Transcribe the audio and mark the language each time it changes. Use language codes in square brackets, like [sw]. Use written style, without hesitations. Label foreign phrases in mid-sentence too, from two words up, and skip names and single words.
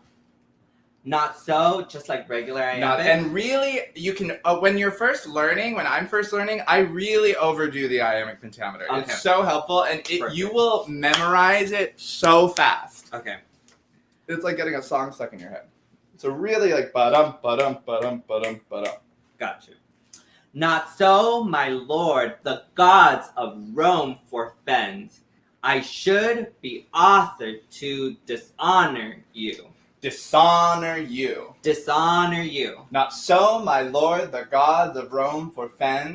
[en] Not so, just like regular iambic. And really, you can, when I'm first learning, I really overdo the iambic pentameter. Okay. It's so helpful, and you will memorize it so fast. Okay. It's like getting a song stuck in your head. So really like ba-dum, ba-dum, ba-dum, ba-dum, ba-dum. Got you. Not so, my lord, the gods of Rome forfend. I should be author to dishonor you. Dishonor you. Dishonor you. Not so, my lord, the gods of Rome forfend.